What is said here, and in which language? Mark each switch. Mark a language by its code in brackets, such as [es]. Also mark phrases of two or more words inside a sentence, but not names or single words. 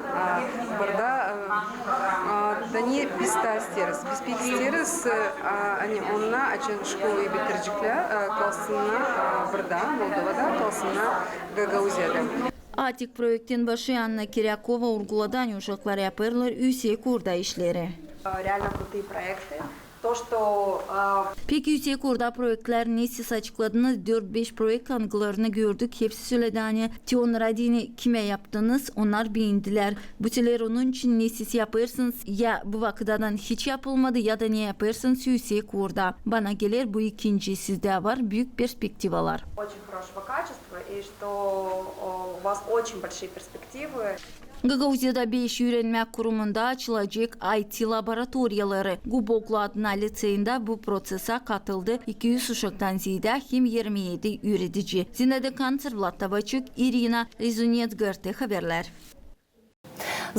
[gag] Burada da niye biz de isteriz. Biz pek isteriz. Hani onlar açın şkolayı bitirecekler kalsınlar burada Moldova'da kalsınlar Gagauziya'da. Atik projektin başı Anna Kiryakova vurguladan uşaklar yaparlar üsek orada işleri. [ru] Реально крутые проекты. То, что [gag] Peki yüksek orada projektler siz açıkladınız 4-5 projekt angılarını gördük. Hepsi söyledi Tion Radini kime yaptınız? Onlar beğendiler. Bu şeyler onun için ne siz yaparsınız? Ya bu vakıdadan hiç yapılmadı ya da ne yaparsınız yüksek orada. Bana gelir bu ikinci sizde var büyük perspektivalar. [ru] очень хорошего качества и что у вас очень большие перспективы. [gag] Gagauziya'da 5 öğrenme kurumunda açılacak IT laboratoriyaları. Guboglu adına liseyinde bu prosese katıldı. 200 uşaktan ziyade hem 27 öğretici. Zinede Kanser Vlad Tavaçık, Irina Rezunets, GRT haberler.